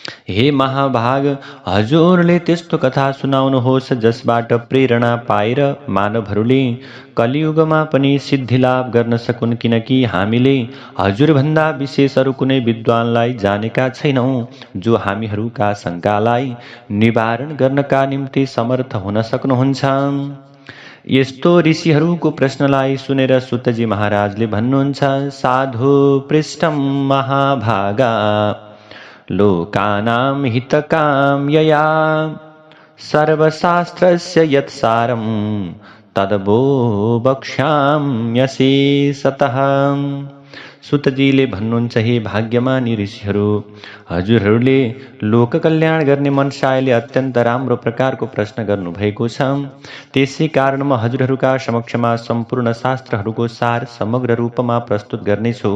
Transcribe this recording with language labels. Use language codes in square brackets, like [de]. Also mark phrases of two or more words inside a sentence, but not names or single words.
[ne] हे महाभाग, हजुरले त्यस्तो कथा सुनाउनुहोस् जसबाट प्रेरणा पाएर मानवहरूले कलियुगमा पनि सिद्धि लाभ गर्न सकुन्, किनकि हामीले हजुरभन्दा विशेष अरू कुनै विद्वानलाई जानेका छैनौँ जो हामीहरूका शङ्कालाई निवारण गर्नका निम्ति समर्थ हुन सक्नुहुन्छ। यस्तो ऋषिहरूको प्रश्नलाई सुनेर सुतजी महाराजले भन्नुहुन्छ, [sa] साधु पृष्ठम महाभागा लोकानां हितकाम्यया सर्वशास्त्रस्य यत्सारं तद्वो वक्ष्याम्यशेषतः। [ne] सुतजीले भन्नुहुन्छ, हे भाग्यमानी ऋषिहरू, हजुरहरूले लोक कल्याण गर्ने मनसायले अत्यन्त राम्रो प्रकारको प्रश्न गर्नुभएको छ। त्यसै कारण म हजुरहरूका समक्षमा सम्पूर्ण शास्त्रहरूको सार समग्र रूपमा प्रस्तुत गर्नेछु।